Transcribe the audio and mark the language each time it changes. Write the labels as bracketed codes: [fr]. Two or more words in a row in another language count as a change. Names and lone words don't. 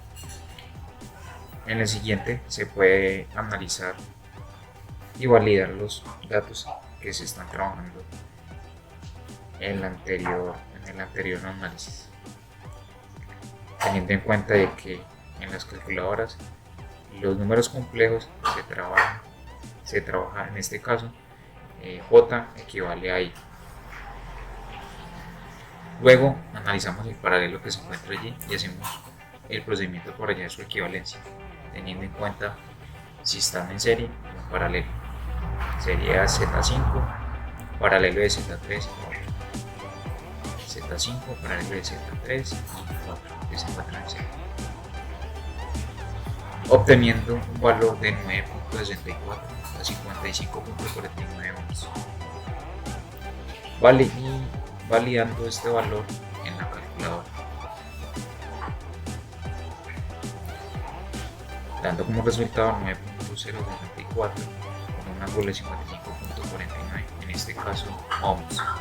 [es] En el siguiente se puede analizar y validar los datos que se están trabajando en el anterior análisis, teniendo en cuenta de que en las calculadoras los números complejos se trabaja en este caso J equivale a I. Luego analizamos el paralelo que se encuentra allí y hacemos el procedimiento para hallar su equivalencia, teniendo en cuenta si están en serie o en paralelo. Sería Z5 paralelo de Z3 y 4. Z5 paralelo de Z3 y 4 que se encuentran en serie, obteniendo un valor de 9.64 a 55.49 ohms. Vale, y validando este valor en la calculadora, dando como resultado 9.064 con un ángulo de 55.49, en este caso ohms.